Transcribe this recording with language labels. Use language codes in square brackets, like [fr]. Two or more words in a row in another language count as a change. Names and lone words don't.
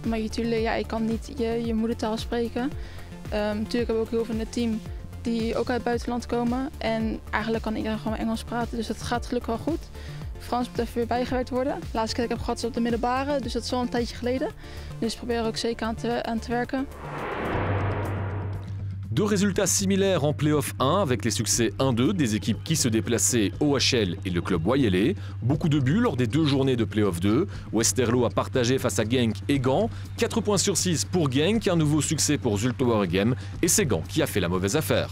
[nl] Maar natuurlijk, ja, ik kan niet je moedertaal spreken. Natuurlijk hebben we ook heel veel in het team die ook uit het buitenland komen. En eigenlijk kan iedereen gewoon Engels praten, dus dat gaat gelukkig wel goed. Frans moet even weer bijgewerkt worden. De laatste keer dat ik heb gehad is op de middelbare, dus dat is al een tijdje geleden. Dus ik probeer er ook zeker aan te werken. [fr] 2 résultats similaires en Play-off 1 avec les succès 1-2 des équipes qui se déplaçaient, OHL et le club Wayele. Beaucoup de buts lors des 2 journées de Play-off 2. Westerlo a partagé face à Genk et Gand. 4 points sur 6 pour Genk, un nouveau succès pour Zulte Waregem et c'est Gand qui a fait la mauvaise affaire.